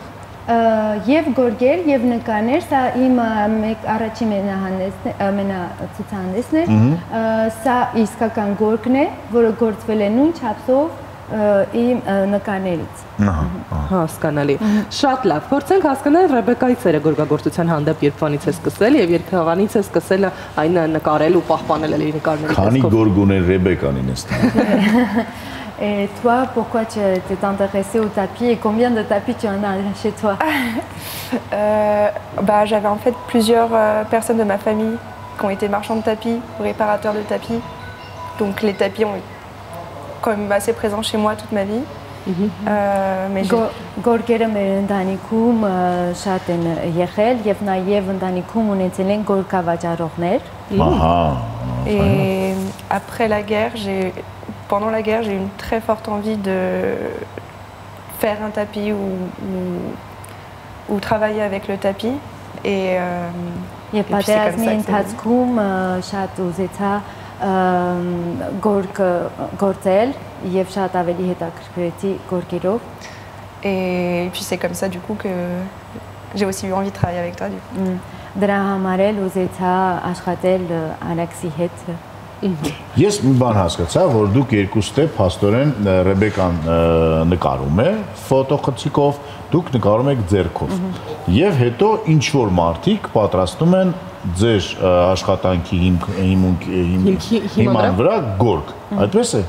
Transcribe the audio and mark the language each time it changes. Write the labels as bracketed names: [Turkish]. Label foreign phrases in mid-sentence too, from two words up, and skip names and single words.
[Armenian] Եվ գորգեր, եւ նկարներ, սա իմ առաջին ցուցահանդեսն է, սա իսկական գորգն է, որը գործվել է նույն չափսով իմ նկարներից։ Հասկանալի։ Շատ լավ։ Փորձենք հասկանալ Ռեբեկայի ծերը գորգագործության հանդեպ երբվանից է սկսել եւ երբվանից է սկսել այն նկարել ու պահպանել իր նկարների տեսքով։ Քանի գորգ ուներ Ռեբեկան ինստան։ [French] Et toi, pourquoi tu t'es intéressée au tapis et combien de tapis tu en as chez toi? J'avais en fait plusieurs personnes de ma famille qui ont été marchands de tapis, réparateurs de tapis. Donc les tapis ont été quand même assez présents chez moi toute ma vie. [Armenian] Գորգերը մեր ընտանիքում շատ են եղել եւ նաեւ ընտանիքում ունեցել են գորգավաճառողներ։ [French] Et après la guerre, pendant la guerre, j'ai eu une très forte envie de faire un tapis ou travailler avec le tapis. Et [Armenian] պատերազմի ընթացքում շատ ուզեցա գորգ գործել եւ շատ ավելի հետաքրքրեցի գորգերով։ [French] Et puis c'est comme ça du coup que j'ai aussi eu envie de travailler avec toi du coup. [Armenian] Դրա համար էլ ուզեցա աշխատել Ալեքսի հետ։ Ես մի բան հասկացա, որ դուք երկուստե փաստորեն Ռեբեկան նկարում է ֆոտոխցիկով, դուք նկարում եք ձեռքով։ Եվ հետո ինչ որ մարդիկ պատրաստում են ձեր աշխատանքի հիման վրա գորգ։ Այդպես է։